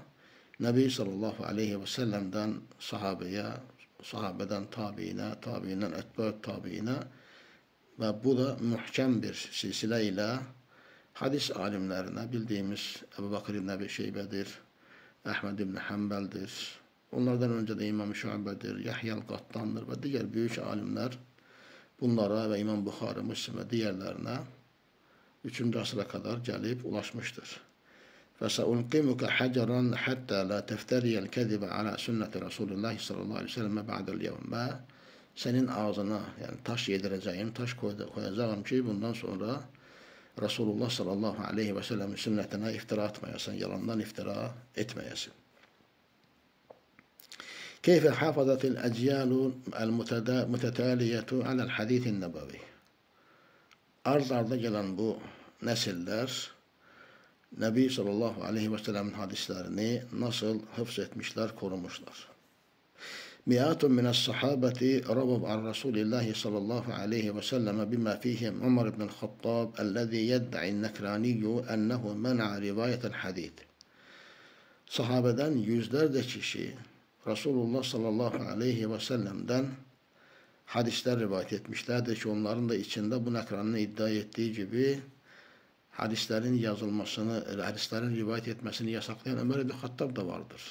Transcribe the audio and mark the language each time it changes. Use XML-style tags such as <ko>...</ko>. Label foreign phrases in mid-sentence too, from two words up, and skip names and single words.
<tr>Nebi</tr> <ar>صلى الله عليه وسلم'den</ar> <tr>sahabeye, sahabeden tabiine, tabiinden etba'ut tabiine ve bu da muhkem bir silsile ile hadis alimlerine bildiğimiz Ebu Bakır İbn Ebi Şeybe'dir, Ahmed İbn Hanbel'dir. Onlardan önce de İmam Şuabe'dir, Yahya'l Gattan'dır ve diğer büyük alimler bunlara ve İmam Bukhari, Müslim ve diğerlerine 3. asra kadar gelip ulaşmıştır.</tr> <ar>فَسَاُلْقِمُكَ حَجَرًا حَتَّى لَا تَفْتَرِيَ الْكَذِبَ عَلَى سُنَّةِ رَسُولِ اللّٰهِ صلى الله عليه وسلم بَعْدَ الْيَوْمِ.</ar> <tr>Ve senin ağzına yani taş yedireceğim, taş koyacağım ki bundan sonra Resulullah</tr> <ar>صلى الله عليه وسلم'in</ar> <tr>sünnetine iftira atmayasın, yalandan iftira etmeyesin.</tr> <ar>كيف حفظت الأجيال المتتالية على الحديث النبوي.</ar> <tr>Ard arda gelen bu nesiller Nebi</tr> <ar>صلى الله عليه وسلم'in</ar> <tr>hadislerini nasıl hıfz etmişler, korumuşlar.</tr> <ar>مئات من الصحابة رووا عن رسول الله صلى الله عليه وسلم بما فيهم عمر بن الخطاب الذي يدعي النكراني أنه منع رواية الحديث.</ar> <tr>Sahabeden yüzlerce kişi Resulullah</tr> <ar>صلى الله عليه وسلم'den</ar> <tr>hadisler rivayet etmişlerdir ki onların da içinde bu nekranın iddia ettiği gibi hadislerin yazılmasını, hadislerin rivayet etmesini yasaklayan Ömer ibn Hattab da vardır.</tr>